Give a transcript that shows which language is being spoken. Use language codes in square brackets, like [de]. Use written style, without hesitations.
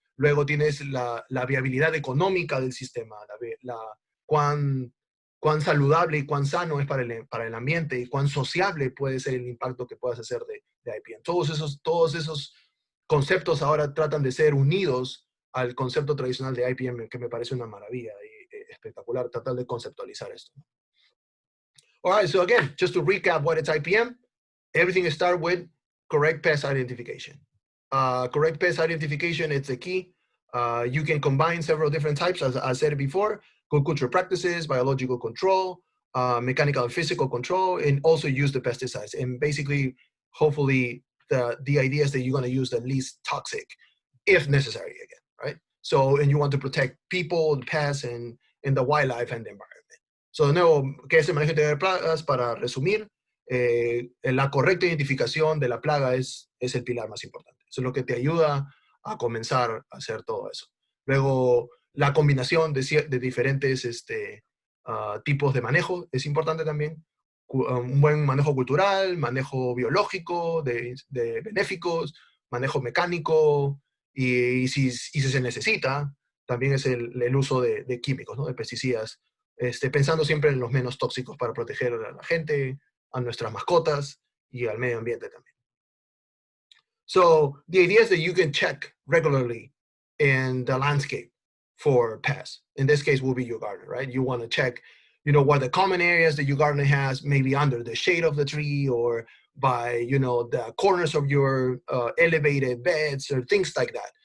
[es] Luego tienes la viabilidad económica del sistema, cuán saludable y cuán sano es para el ambiente y cuán sociable puede ser el impacto que puedas hacer de IPM. Todos esos conceptos ahora tratan de ser unidos al concepto tradicional de IPM, que me parece una maravilla y espectacular tratar de conceptualizar esto. [en] All right, so again, just to recap what it's IPM, everything starts with correct pest identification. Correct pest identification, it's the key. You can combine several different types, as I said before, good culture practices, biological control, mechanical and physical control, and also use the pesticides. And basically, hopefully, the idea is that you're going to use the least toxic, if necessary, again, right? So, and you want to protect people, the pests, and the wildlife and the environment. [es] So, de nuevo, ¿qué es el manejo integral de plagas? Para resumir, la correcta identificación de la plaga es el pilar más importante. Eso es lo que te ayuda a comenzar a hacer todo eso. Luego, la combinación de diferentes tipos de manejo es importante también. Un buen manejo cultural, manejo biológico de benéficos, manejo mecánico, y si se necesita, también es el uso de químicos, ¿no? De pesticidas, pensando siempre en los menos tóxicos para proteger a la gente, a nuestras mascotas y al medio ambiente también. [en] So the idea is that you can check regularly in the landscape for pests. In this case, will be your garden, right? You want to check, what the common areas that your garden has, maybe under the shade of the tree or by, the corners of your elevated beds or things like that.